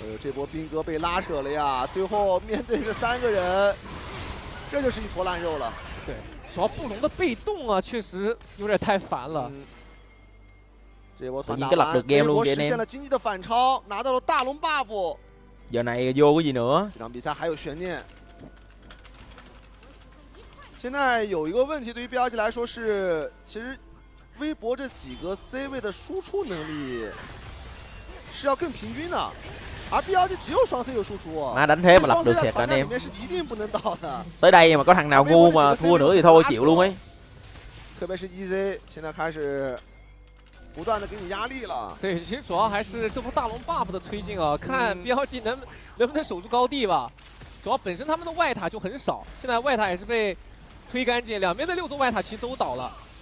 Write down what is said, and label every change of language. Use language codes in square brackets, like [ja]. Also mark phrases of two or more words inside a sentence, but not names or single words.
[zh] 这波兵哥被拉扯了呀，最后面对这3个人，这就是一坨烂肉了。对。主要布隆的被动啊，确实有点太烦了。这波团打完，微博实现了经济的反超，拿到了大龙 buff。 [vi] Giờ này vô cái gì nữa？ [zh] 这场比赛还有悬念。现在有一个问题，对于 BLG 来说是，其实微博这几个 C 位的输出能力是要更平均的。而 BLG 只有双 C 有输出， [vi] Má đánh thế mà lập được thiệt anh em. Tới đây mà có thằng nào ngu mà thua nữa thì thôi chịu luôn ấy. [zh] 特别是 EZ 现在开始不断的给你压力了。对，其实主要还是这波大龙 buff 的推进啊，看 BLG 能不能守住高地吧。主要本身他们的外塔就很少，现在外塔也是被推干净，两边的6座外塔其实都倒了。